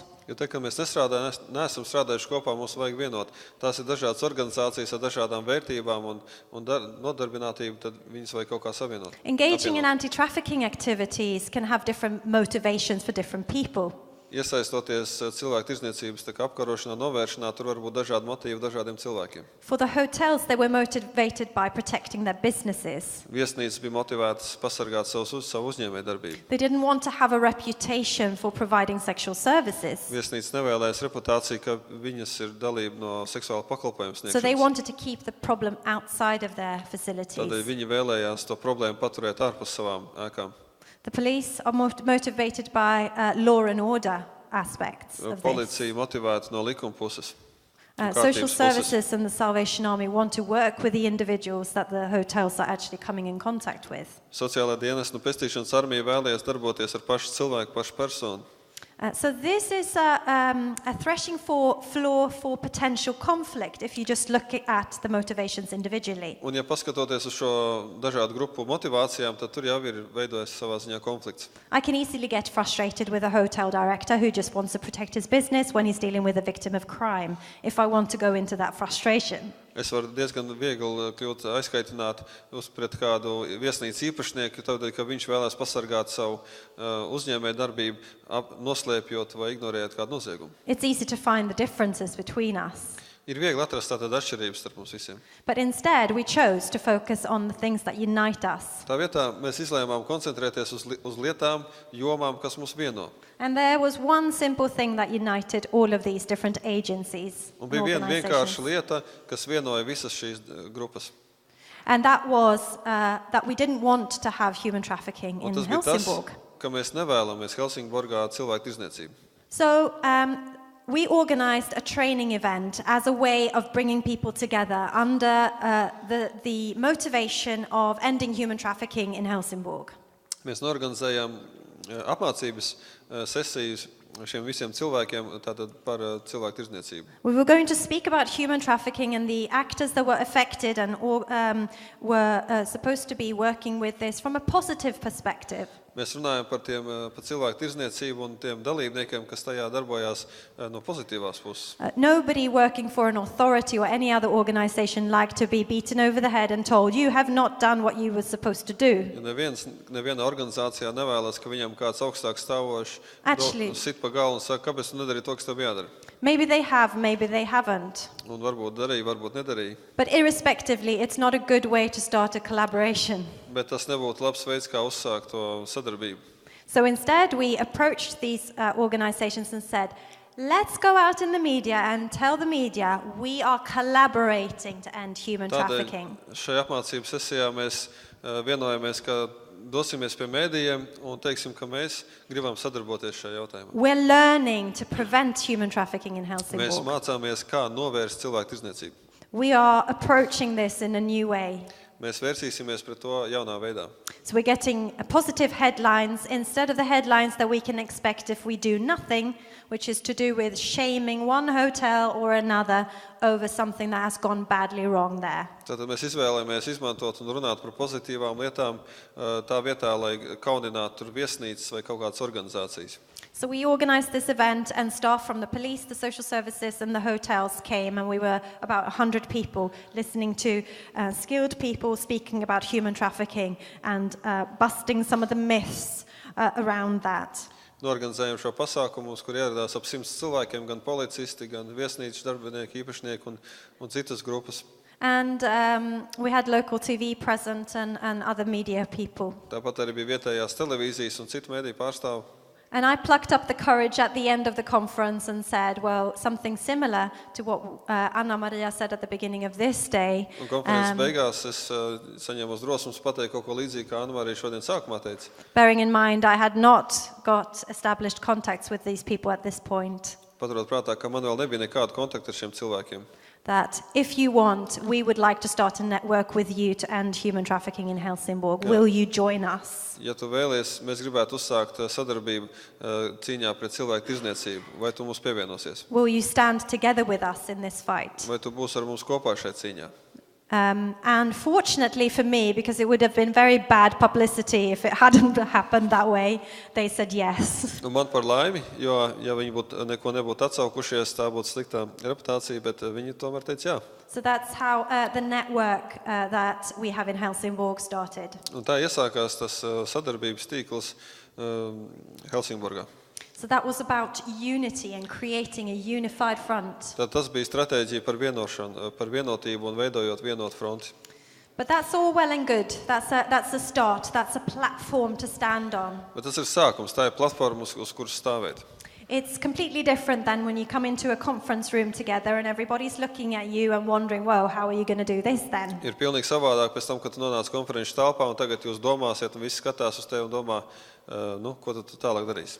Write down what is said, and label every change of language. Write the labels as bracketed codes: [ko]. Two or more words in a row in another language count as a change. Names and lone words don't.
[lv] Jo te, ka mēs neesam strādājuši kopā, mums vajag vienot. Tās ir dažādas organizācijas ar dažādām vērtībām un nodarbinātību, tad viņas vajag kaut kā savienot. [en] Engaging in anti-trafficking activities can have different motivations for different people. [lv] Iesaistoties cilvēktirdzniecības apkarošanā, novēršanā, tur var būt dažādi motīvi dažādiem cilvēkiem. [en] For the hotels, they were motivated by protecting their businesses. [lv] Viesnīcas bija motivētas pasargāt savu uzņēmējdarbību. [en] They didn't want to have a reputation for providing sexual services. [lv] Viesnīcas nevēlējas reputāciju, ka viņas ir dalība no seksuāla pakalpojuma [en] So they [lv] sniegšanas. [en] wanted to keep the problem outside of their facilities. [lv] Tādēļ viņi vēlējās to problēmu paturēt ārpus savām ēkām. [en] The police are motivated by law and order aspects of this. [lv] Policija motivēta no likuma puses. [en] Social [lv] kārtības puses. [en] services and the Salvation Army want to work with the individuals that the hotels are actually coming in contact with. [lv] Sociālā dienesta un Pestīšanas armija vēlējās darboties ar pašu cilvēku, pašu personu. [en] So this is a threshing floor for potential conflict if you just look at the motivations individually. [lv] Un ja paskatoties uz šo dažādu grupu motivācijām, tad tur jau ir veidojas savā ziņā konflikts. [en] I can easily get frustrated with a hotel director who just wants to protect his business when he's dealing with a victim of crime, if I want to go into that frustration. [lv] Es varu diezgan viegli kļūt aizkaitināt pret kādu viesnīcu īpašnieku, tādēļ, ka viņš vēlēs pasargāt savu uzņēmēju darbību, noslēpjot vai ignorējot kādu noziegumu. [en] It's easy to find the differences between us. [lv] Ir viegli atrast tātad atšķirības starp mums visiem. [en] But instead, we chose to focus on the things that unite us. [lv] Tā vietā mēs izlēmām koncentrēties uz lietām, jomām, kas mūs vieno. [en] And there was one simple thing that united all of these different agencies [lv] Un [en] and [lv] bija viena vienkārša [en] organizations. [lv] lieta, kas vienoja visas šīs grupas. [en] And that was that we didn't want to have human trafficking [lv] Un [en] in [lv] tas bija tas, [en] Helsingborg. [lv] ka mēs nevēlamies Helsingborgā cilvēktirdzniecību. [en] So we organised a training event as a way of bringing people together under the motivation of ending human trafficking in Helsingborg. [lv] Mēs norganizējām apmācības sesijas šiem visiem cilvēkiem tātad par cilvēktirdzniecību. [en] We were going to speak about human trafficking and the actors that were affected and were supposed to be working with this from a positive perspective. [lv] Mēs runājam par cilvēktirdzniecību un tiem dalībniekiem, kas tajā darbojās no pozitīvās puses. [en] Nobody working for an authority or any other organization liked to be beaten over the head and told, you have not done what you were supposed to do. [lv] Neviena organizācijā nevēlas, ka viņam kāds augstāks stāvošs sit pa galvu un saka, kāpēc tu nedarīji to, kas tev jādara. [en] Maybe they have, maybe they haven't. [lv] Un varbūt darīja, varbūt nedarīja. [en] But irrespectively, it's not a good way to start a collaboration. [lv] Bet tas nebūtu labs veids, kā uzsākt to sadarbību. [en] So instead, we approached these organizations and said, let's go out in the media and tell the media we are collaborating to end human trafficking. [lv] Tādēļ šajā apmācības sesijā mēs vienojamies, ka dosimies pie mēdījiem un teiksim, ka mēs gribam sadarboties šajā jautājumā. [en] We're learning to prevent human trafficking in Helsingborg. [lv] Mēs mācāmies, kā novērst cilvēktirdzniecību. [en] We are approaching this in a new way. [lv] Mēs vērsīsimies pret to jaunā veidā. [en] So we're getting positive headlines instead of the headlines that we can expect if we do nothing, which is to do with shaming one hotel or another over something that has gone badly wrong there. [lv] Tātad mēs izvēlējamies izmantot un runāt par pozitīvām lietām tā vietā, lai kauninātu tur viesnīcas vai kaut kādas organizācijas. [en] So we organized this event and staff from the police, the social services and the hotels came, and we were about 100 people listening to skilled people speaking about human trafficking and busting some of the myths around that. [lv] Norganizējām šo pasākumu, uz kur ieradās ap 100 cilvēkiem, gan policisti, gan viesnīcu darbinieki, īpašnieki un citas grupas. [en] And we had local TV present and other media people. [lv] Tāpat arī bija vietējās televīzijas un citu mediju pārstāvu. [en] And I plucked up the courage at the end of the conference and said, well, something similar to what Anna Maria said at the beginning of this day. [lv] Un konferences beigās es saņēmu drosmes pateikt kaut ko līdzīgu, kā Anna Marija šodien sākumā teica. [en] Bearing in mind, I had not got established contacts with these people at this point. [lv] Paturot prātā, ka man vēl nebija nekāda kontakta ar šiem cilvēkiem. [en] That if you want, we would like to start a network with you to end human trafficking in Helsingborg. Will you join us? [lv] Ja tu vēlies, mēs gribētu uzsākt sadarbību cīņā pret cilvēktirdzniecību. Vai tu mums pievienosies? [en] Will you stand together with us in this fight? [lv] Vai tu būsi ar mums kopā šajā cīņā? [en] And fortunately for me, because it would have been very bad publicity if it hadn't happened that way, they said yes. [lv] Un man par laimi, jo ja viņi neko nebūtu atsaukušies, tā būtu sliktā reputācija, bet viņi tomēr teica jā. [en] So that's how the network that we have in Helsingborg started. [lv] Un tā iesākās tas sadarbības tīkls Helsingborgā. [en] So that was about unity and creating a unified front. [lv] Tad tas bija stratēģija par vienošanu, par vienotību un veidojot vienotu fronti. [en] But that's all well and good. That's a start. That's a platform to stand on. [lv] Bet tas ir sākums, tā ir platforma, uz kuras stāvēt. [en] It's completely different than when you come into a conference room together and everybody's looking at you and wondering, well, how are you going to do this then? [lv] Ir pilnīgi savādāk pēc tam, kad tu nonāc konferenču telpā un tagad jūs domāsiet un visi skatās uz tevi un domā, ko tu tālāk darīsi.